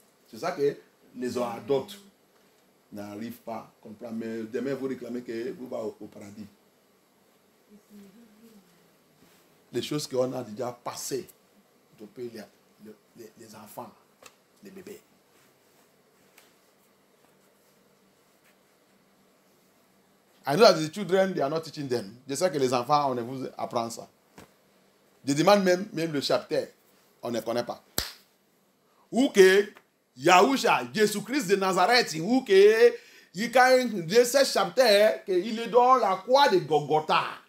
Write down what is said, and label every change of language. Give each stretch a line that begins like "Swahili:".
French: C'est ça que les adultes n'arrivent pas à comprendre. Mais demain, vous réclamez que vous allez au paradis. Les choses qu'on a déjà passées depuis les enfants, les bébés.
English: I know that the children, they are not teaching them.
French: Je sais que les enfants, on vous apprend ça. Je demande même le chapitre, on ne connaît pas. Ou que Yahushua, Jésus-Christ de Nazareth, ou que il y a de ce chapitre, qu'il est dans la croix de Golgotha.